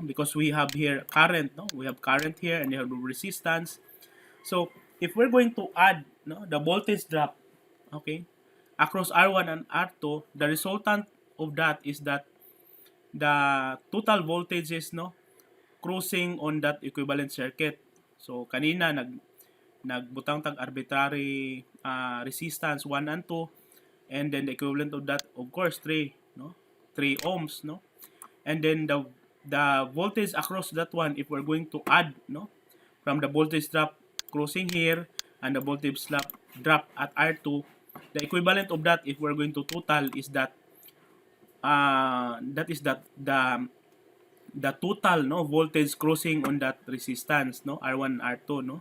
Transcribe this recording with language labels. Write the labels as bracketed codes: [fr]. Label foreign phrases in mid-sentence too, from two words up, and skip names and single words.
[en] Because we have here current, no? We have current here and we have resistance. So if we're going to add, no, the voltage drop, okay, across R1 and R2, the resultant of that is that the total voltages, no, crossing on that equivalent circuit. So [ceb] kanina nagbutang tag [en] arbitrary resistance 1 and 2, and then the equivalent of that, of course, 3, no, 3 ohms, no, and then the voltage across that one, if we're going to add, no, from the voltage drop crossing here and the voltage drop at R2, the equivalent of that, if we're going to total, is that that is that the total, no, voltage crossing on that resistance, no, R1 R2, no.